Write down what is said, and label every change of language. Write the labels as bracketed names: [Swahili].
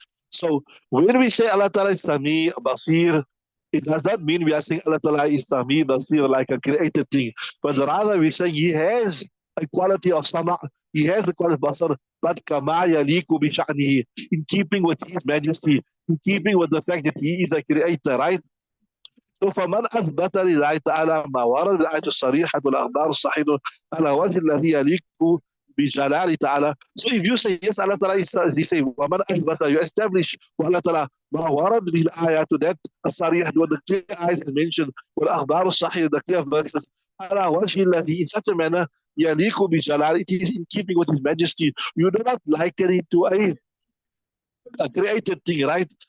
[English] So when we say Allah Ta'ala is Sami, Basir, it does not mean we are saying Allah Ta'ala is Sami, Basir like a created thing. But rather we're saying He has a quality of Sama, He has the quality of Basar, but Kama Yaliku bi sha'nihi, in keeping with His majesty, in keeping with the fact that he is a creator, right? So [Arabic] فمن أثبت لله تعالى ما ورد الآية الصريحة والأخبار الصحيحة على وجه الذي يليق بجلاله تعالى. [English] So if you say yes, Allah Ta'ala is, he say [Arabic] ومن أثبت, [English] you establish [Arabic] والله تعالى ما ورد به الآيات, [English] that [Arabic] الصريحة, [English] what the clear ayahs mentioned, [Arabic] والأخبار الصحيحة, [English] the clear verses, [Arabic] على وجه الذي, [English] in such a manner [Arabic] يليق بجلاله, [English] it is in keeping with his majesty. You do not liken it to a created thing, right?